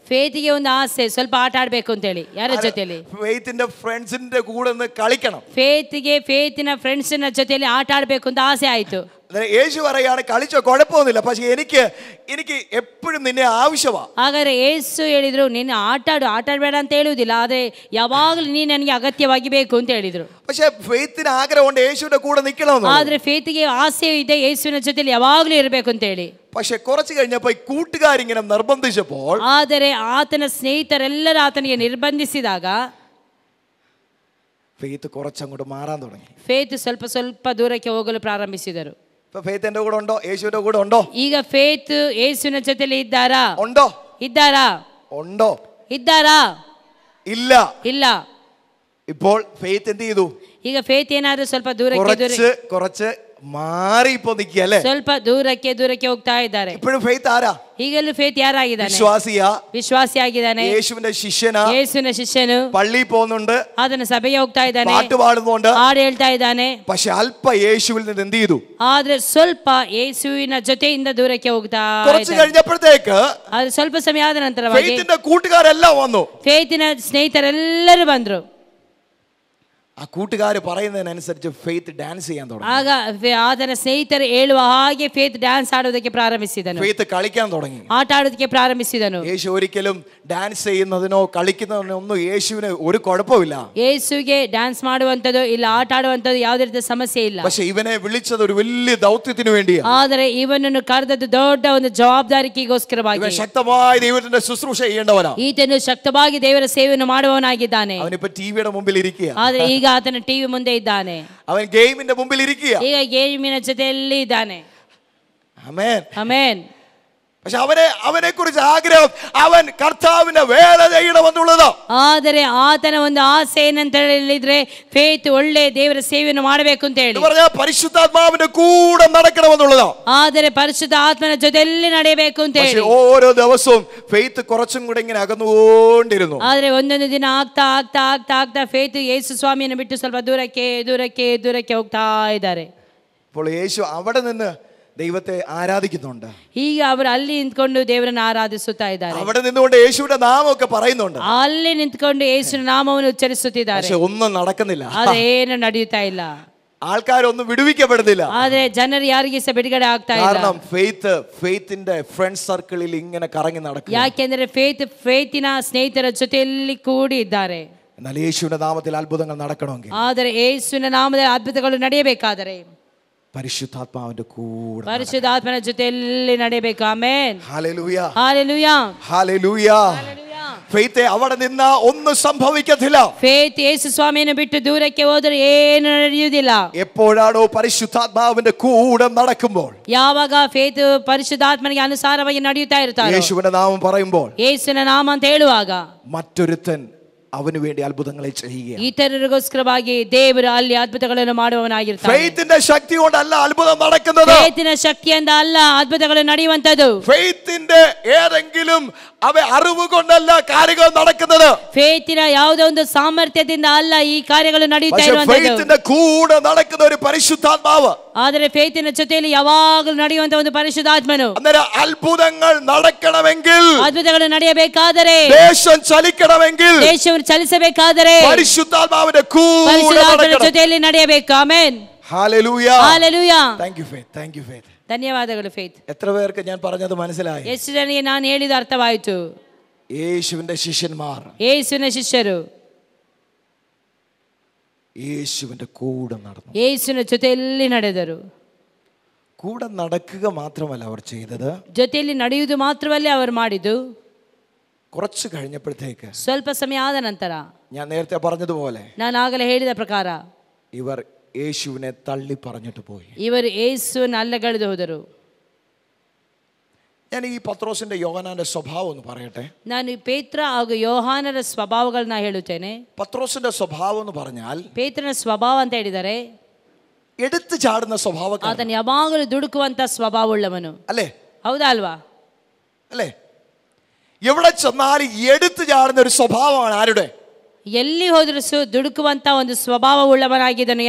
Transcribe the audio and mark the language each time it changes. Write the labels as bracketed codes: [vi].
[kn] ಫೇತಿಗೆ ಒಂದು ಆಸೆ, ಸ್ವಲ್ಪ ಆಟ ಆಡ್ಬೇಕು ಅಂತ ಹೇಳಿ. ಯಾರ ಜೊತೆಲಿ? [ml] ഫെയ്ത്തിന്റെ ഫ്രണ്ട്സിന്റെ കൂടെ ഒന്ന് കളിക്കണം. [kn] ಫೇತಿನ ಫ್ರೆಂಡ್ಸಿನ ಜೊತೆಲಿ ಆಟ ಆಡ್ಬೇಕು ಅಂತ ಆಸೆ ಆಯ್ತು. [ml] യേശു പറയാണ് കളിച്ചോ കുഴപ്പമൊന്നുമില്ല, പക്ഷെ എനിക്ക് എപ്പോഴും നിന്നെ ആവശ്യമാണ്. [kn] ಹಾಗಾದ್ರೆ ಯೇಸು ಹೇಳಿದ್ರು ನಿನ್ನ ಆಟಾಡಬೇಡ ಅಂತ ಹೇಳುವುದಿಲ್ಲ, ಆದ್ರೆ ಯಾವಾಗಲೂ ನೀ ನನಗೆ ಅಗತ್ಯವಾಗಿ ಬೇಕು ಅಂತ ಹೇಳಿದ್ರು. [ml] പക്ഷെ ഫെയ്ത്തിന് ആഗ്രഹമുണ്ട് യേശുവിന്റെ കൂടെ നിൽക്കണമെന്ന്. [kn] ಆದ್ರೆ ಫೇತ್ಗೆ ಆಸೆ ಇದೆ ಯೇಸುವಿನ ಜೊತೆಲಿ ಯಾವಾಗಲೂ ಇರಬೇಕು ಅಂತ ಹೇಳಿ. [ml] പക്ഷെ കുറച്ച് കഴിഞ്ഞപ്പോൾ ഈ കൂട്ടുകാരിങ്ങനെ നിർബന്ധിച്ചപ്പോൾ, [kn] ಆದರೆ ಆತನ ಸ್ನೇಹಿತರೆಲ್ಲರೂ ಆತನಿಗೆ ನಿರ್ಬಂಧಿಸಿದಾಗ [ml] ഫെയ്ത്ത് കുറച്ചങ്ങോട്ട് മാറാൻ തുടങ്ങി. [kn] ಫೇತ್ ಸ್ವಲ್ಪ ಸ್ವಲ್ಪ ದೂರಕ್ಕೆ ಹೋಗಲು ಪ್ರಾರಂಭಿಸಿದರು. [ml] ഇപ്പൊ ഫെയ്ത്ത് എന്റെ കൂടെ ഉണ്ടോ? യേശുവിന്റെ കൂടെ ഉണ്ടോ? [kn] ಈಗ ಫೇತ್ ಯೇಸುವಿನ ಜೊತೆಲಿ ಇದ್ದಾರಾ? [ml] ഉണ്ടോ? [kn] ಇದ್ದಾರಾ? ಇಲ್ಲ. [ml] ഇപ്പോൾ ഫെയ്ത്ത് എന്ത് ചെയ്തു? [kn] ಈಗ ಫೇತ್ ಏನಾದ್ರೂ ಸ್ವಲ್ಪ ದೂರಕ್ಕೆ [ml] കുറച്ച് മാറി ഇപ്പോ നിൽക്കുകയല്ലേ, [kn] ಸ್ವಲ್ಪ ದೂರಕ್ಕೆ ಹೋಗ್ತಾ ಇದ್ದಾರೆ. [ml] ഇപ്പോഴും ഫെയ്ത്ത് ആരാ? [kn] ಈಗಲೂ ಫೇತ್ ಯಾರಾಗಿದ್ದಾನೆ? ವಿಶ್ವಾಸಿಯಾಗಿದ್ದಾನೆ. [ml] യേശുവിന്റെ ശിഷ്യനാ. [kn] ಯೇಸುವಿನ ಶಿಷ್ಯನು. [ml] പള്ളിയിൽ പോകുന്നുണ്ട്, [kn] ಅದನ್ನ ಸಭೆಗೆ ಹೋಗ್ತಾ ಇದ್ದಾನೆ, [ml] പാട്ട് പാടുന്നുണ്ട്, [kn] ಹಾಡು ಹೇಳ್ತಾ ಇದ್ದಾನೆ. [ml] പക്ഷെ അല്പ യേശുവിൽ നിന്ന് എന്ത് ചെയ്തു? [kn] ಆದ್ರೆ ಸ್ವಲ್ಪ ಯೇಸುವಿನ ಜೊತೆಯಿಂದ ದೂರಕ್ಕೆ ಹೋಗ್ತಾ [ml] കുറച്ച് കഴിഞ്ഞപ്പോഴത്തേക്ക് [kn] ಅದು ಸ್ವಲ್ಪ ಸಮಯ ಆದ ನಂತರವಾಗಿ [ml] ഫെയ്ത്തിന്റെ കൂട്ടുകാരെല്ലാം വന്നു. [kn] ಫೇತಿನ ಸ್ನೇಹಿತರೆಲ್ಲರೂ ಬಂದ್ರು. [ml] ആ കൂട്ടുകാര് പറയുന്നതിനനുസരിച്ച് ഫെയ്ത്ത് ഡാൻസ് ചെയ്യാൻ തുടങ്ങി. [kn] ಆಗ ಆತನ ಸ್ನೇಹಿತರು ಹೇಳುವ ಹಾಗೆ ಫೇತ್ ಡ್ಯಾನ್ಸ್ ಆಡೋದಕ್ಕೆ ಪ್ರಾರಂಭಿಸಿದನು. [ml] ഫെയ്ത്ത് കളിക്കാൻ തുടങ്ങി, [kn] ಆಟ ಆಡೋದಕ್ಕೆ ಪ್ರಾರಂಭಿಸಿದನು. [ml] യേശു ഒരിക്കലും ഡാൻസ് ചെയ്യുന്നതിനോ കളിക്കുന്നതിനോ ഒന്നും യേശുവിന് ഒരു കുഴപ്പമില്ല. [kn] ಯೇಸುಗೆ ಡ್ಯಾನ್ಸ್ ಮಾಡುವಂತದ್ದು ಇಲ್ಲ, ಆಟ ಆಡುವಂತದ್ದು ಯಾವುದೇ ರೀತಿಯ ಸಮಸ್ಯೆ ಇಲ್ಲ. [ml] പക്ഷെ ഇവനെ വിളിച്ചത് ഒരു വലിയ ദൗത്യത്തിന് വേണ്ടിയാണ്. [kn] ಆದರೆ ಇವನನ್ನು ಕರೆದದ್ದು ದೊಡ್ಡ ಒಂದು ಜವಾಬ್ದಾರಿಗೋಸ್ಕರವಾಗಿ. [ml] ഇവൻ ശക്തമായി ദൈവത്തിന്റെ ശുശ്രൂഷ ചെയ്യേണ്ടവനാ. [kn] ಈತನು ಶಕ್ತವಾಗಿ ದೇವರ ಸೇವೆಯನ್ನು ಮಾಡುವವನಾಗಿದ್ದಾನೆ. [ml] അവനിപ്പോ ടിവിയുടെ മുമ്പിൽ ഇരിക്കുക. [kn] ಆದರೆ ಈಗ ಆತನ ಟಿವಿ ಮುಂದೆ ಇದ್ದಾನೆ. [ml] അവൻ ഗെയിമിന്റെ മുമ്പിൽ ഇരിക്കുക. [kn] ಈಗ ಗೇಮಿನ ಜೊತೆಯಲ್ಲಿ ಇದ್ದಾನೆ. [ml] ആമേൻ. പക്ഷെ അവനെ കുറിച്ച് ആഗ്രഹം അവൻ കർത്താവിന്റെ വേല ചെയ്യണമെന്നുള്ളത്. [kn] ಆದರೆ ಆತನ ಒಂದು ಆಸೆ ಏನಂತ ಹೇಳಿದ್ರೆ ಫೇತ್ ಒಳ್ಳೆ ದೇವರ ಸೇವೆಯನ್ನು ಮಾಡಬೇಕು ಅಂತ ಹೇಳಿ. [ml] പരിശുദ്ധാത്മാവിന്റെ കൂടെ നടക്കണമെന്നുള്ളത്. [kn] ಆದರೆ ಪರಿಶುದ್ಧ ಆತ್ಮನ ಜೊತೆಯಲ್ಲಿ ನಡೆಯಬೇಕು ಅಂತ ಹೇಳಿ. [ml] ഓരോ ദിവസവും ഫെയ്ത്ത് കുറച്ചും കൂടെ ഇങ്ങനെ അകന്നുകൊണ്ടിരുന്നു. [kn] ಆದರೆ ಒಂದೊಂದು ದಿನ ಆಗ್ತಾ ಫೇತ್ ಯೇಸು ಸ್ವಾಮಿಯನ್ನು ಬಿಟ್ಟು ಸ್ವಲ್ಪ ದೂರಕ್ಕೆ ಹೋಗ್ತಾ ಇದ್ದಾರೆ. [ml] അപ്പോൾ യേശു അവിടെ നിന്ന് ദൈവത്തെ ആരാധിക്കുന്നുണ്ട്. [kn] ಈಗ ಅವರು ಅಲ್ಲಿ ನಿಂತ್ಕೊಂಡು ದೇವರನ್ನು ಆರಾಧಿಸುತ್ತಾ ಇದ್ದಾರೆ. [ml] അവിടെ നിന്നുകൊണ്ട് യേശുവിന്റെ നാമമൊക്കെ പറയുന്നുണ്ട്. [kn] ಅಲ್ಲಿ ನಿಂತ್ಕೊಂಡು ಯೇಸುವಿನ ನಾಮವನ್ನು ಉಚ್ಚರಿಸುತ್ತಿದ್ದಾರೆ. [ml] പക്ഷെ ഒന്നും നടക്കുന്നില്ല. [kn] ಅದೇನು ನಡೆಯುತ್ತಾ ಇಲ್ಲ. [ml] ആൾക്കാരൊന്നും വിടുവിക്കപ്പെടുന്നില്ല. [kn] ಆದರೆ ಜನರು ಯಾರಿಗೆ ಸಹ ಬಿಡುಗಡೆ ಆಗ್ತಾ ಇಲ್ಲ. [ml] കാരണം ഫെയ്ത്തിന്റെ ഫ്രണ്ട് സർക്കിളിൽ ഇങ്ങനെ കറങ്ങി നടക്കുക. [kn] ಯಾಕೆಂದ್ರೆ ಫೇತಿನ ಸ್ನೇಹಿತರ ಜೊತೆಯಲ್ಲಿ ಕೂಡಿ ಇದ್ದಾರೆ. [ml] എന്നാൽ യേശുവിന്റെ നാമത്തിൽ അത്ഭുതങ്ങൾ നടക്കണമെങ്കിൽ, [kn] ಆದರೆ ಯೇಸುವಿನ ನಾಮದಲ್ಲಿ ಅದ್ಭುತಗಳು ನಡೆಯಬೇಕಾದರೆ [ml] പരിശുദ്ധാത്മാവിന്റെ കൂടെ, [kn] ಪರಿಶುದ್ಧಾತ್ಮನ ಜೊತೆಯಲ್ಲಿ ನಡೆಯಬೇಕು. Amen. [ml] Hallelujah, hallelujah, hallelujah. Faith അവിടെ നിന്ന് ഒന്നും സംഭവിക്കത്തില്ല. [kn] ಫೇತ್ ಯೇಸು ಸ್ವಾಮಿಯನ್ನು ಬಿಟ್ಟು ದೂರಕ್ಕೆ ಹೋದರೆ ಏನು ನಡೆಯುವುದಿಲ್ಲ. [ml] എപ്പോഴാണോ പരിശുദ്ധാത്മാവിന്റെ കൂടെ നടക്കുമ്പോൾ, [kn] ಯಾವಾಗ ಫೇತ್ ಪರಿಶುದ್ಧಾತ್ಮನಿಗೆ ಅನುಸಾರವಾಗಿ ನಡೆಯುತ್ತಾ ಇರ್ತಾರೆ, [ml] യേശുവിന്റെ നാമം പറയുമ്പോൾ, [kn] ಯೇಸುವಿನ ನಾಮ ಅಂತ ಹೇಳುವಾಗ [ml] മറ്റൊരുത്തൻ അവന് വേണ്ടി അത്ഭുതങ്ങളെ ചെയ്യുക. [kn] ಇತರರಿಗೋಸ್ಕರವಾಗಿ ದೇವರು ಅಲ್ಲಿ ಅದ್ಭುತಗಳನ್ನು ಮಾಡುವವನಾಗಿರ್ತಾನೆ. [ml] ഫെയ്ത്തിന്റെ ശക്തി കൊണ്ടല്ല അത്ഭുതം നടക്കുന്നത്. [kn] ಫೇತಿನ ಶಕ್ತಿಯಿಂದ ಅಲ್ಲ ಅದ್ಭುತಗಳು ನಡೆಯುವಂತದ್ದು. [ml] ഫെയ്ത്തിന്റെ ഏതെങ്കിലും അറിവ് കൊണ്ടല്ല കാര്യങ്ങൾ നടക്കുന്നത്. [kn] ಫೇತಿನ ಯಾವುದೋ ಒಂದು ಸಾಮರ್ಥ್ಯದಿಂದ ಅಲ್ಲ ಈ ಕಾರ್ಯಗಳು ನಡೆಯುತ್ತಾ ಇರುವಂತದ್ದು. [ml] ഫെയ്ത്തിന്റെ കൂടെ നടക്കുന്ന ഒരു പരിശുദ്ധാത്മാവ്. [kn] ಆದರೆ ಫೇತಿನ ಜೊತೆಯಲ್ಲಿ ಯಾವಾಗಲೂ ನಡೆಯುವಂತ ಒಂದು ಪರಿಶುದ್ಧಾತ್ಮನು. [ml] അന്നേരം അത്ഭുതങ്ങൾ നടക്കണമെങ്കിൽ, [kn] ಅದ್ಭುತಗಳು ನಡೆಯಬೇಕಾದರೆ, [ml] ദേശം ചലിക്കണമെങ്കിൽ, [kn] ದೇಶವನ್ನು ಚಲಿಸಬೇಕಾದರೆ [ml] പരിശുദ്ധാത്മാവിന്റെ കൂടെ [kn] ಪರಿಶುದ್ಧಾತ್ಮನ ಜೊತೆಯಲ್ಲಿ ನಡೆಯಬೇಕು. Amen. [ml] Hallelujah, [kn] hallelujah. [ml] Thank you faith. [kn] ಧನ್ಯವಾದಗಳು ಫೇತ್. [ml] എത്ര പേർക്ക് ഞാൻ പറഞ്ഞത് മനസ്സിലായി? [kn] ಎಷ್ಟು ಜನರಿಗೆ ನಾನು ಹೇಳಿದ ಅರ್ಥವಾಯಿತು? [ml] യേശുവിന്റെ ശിഷ്യന്മാർ [kn] ಯೇಸುವಿನ ಶಿಷ್ಯರು [ml] യേശുവിന്റെ കൂടെ നടന്നു. [kn] ಯೇಸುವಿನ ಜೊತೆಯಲ್ಲಿ ನಡೆದರು. [ml] കൂടെ നടക്കുക മാത്രമല്ല അവർ ചെയ്തത്, [kn] ಜೊತೆಯಲ್ಲಿ ನಡೆಯುವುದು ಮಾತ್ರವಲ್ಲೇ ಅವರು ಮಾಡಿದ್ದು. [ml] കുറച്ച് കഴിഞ്ഞപ്പോഴത്തേക്ക്, [kn] ಸ್ವಲ್ಪ ಸಮಯ ಆದ ನಂತರ, [ml] ഞാൻ നേരത്തെ പറഞ്ഞതുപോലെ, [kn] ನಾನು ಆಗಲೇ ಹೇಳಿದ ಪ್ರಕಾರ [ml] ഇവർ യേശുവിനെ തള്ളി പറഞ്ഞിട്ട് പോയി. [kn] ಇವರು ಯೇಸುವನ್ನು ಅಲ್ಲಗಳೆದು ಹೋದರು. [ml] ഞാൻ ഈ പത്രോസിന്റെ യോഹന്നാന്റെ സ്വഭാവം ഒന്ന് പറയട്ടെ. [kn] ನಾನು ಪೇತ್ರ ಹಾಗೂ ಯೋಹಾನರ ಸ್ವಭಾವಗಳನ್ನ ಹೇಳುತ್ತೇನೆ. [ml] പത്രോസിന്റെ സ്വഭാവം എന്ന് പറഞ്ഞാൽ, [kn] ಪೇತ್ರನ ಸ್ವಭಾವ ಅಂತ ಹೇಳಿದರೆ [ml] എടുത്തു ചാടുന്ന സ്വഭാവക്കാരൻ. [kn] ಆತನು ಯಾವಾಗಲೂ ದುಡುಕುವಂತ ಸ್ವಭಾವವುಳ್ಳವನು. [ml] അല്ലേ? [kn] ಹೌದಾ ಅಲ್ವಾ? [ml] അല്ലേ? എവിടെ ചെന്നാലും എടുത്തു ചാടുന്ന ഒരു സ്വഭാവമാണ് ആരുടെ? [kn] ಎಲ್ಲಿ ಹೋದರೂ ದುಡುಕುವಂತ ಒಂದು ಸ್ವಭಾವವುಳ್ಳವನಾಗಿದ್ದನು.